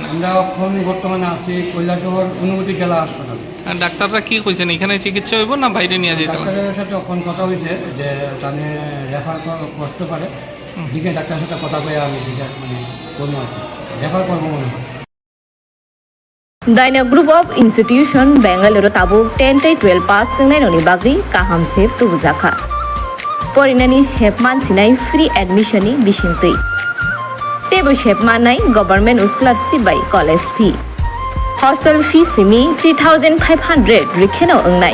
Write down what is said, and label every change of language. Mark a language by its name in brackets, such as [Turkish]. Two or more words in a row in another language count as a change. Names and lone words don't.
[Bangla] আমরা এখন বর্তমানে আছি কৈলাসহর অনুমতি জেলা হাসপাতাল। ডাক্তাররা কি কইছেন, এখানে চিকিৎসা হইব না বাইরে নিয়ে যেতে হবে? ডাক্তারের সাথে এখন কথা হয়েছে যে তাহলে রেফার করতে পারে। দিকে ডাক্তারের সাথে কথা বলে আমি মানে করবো আর কি, রেফার করবো মনে হয়। [Turkic languages] Daina Group of Institution Bangalore Tabu 10-12 pass tengnai bagri kaham sep tubujaka. Porinani shepman sinai [English] free admission [Turkic languages] ni bisingtui. Tebu shepman nai [English] government scholarship by college fee. Hostel fee [Turkic languages] simi 3,500 rikheno ongnai.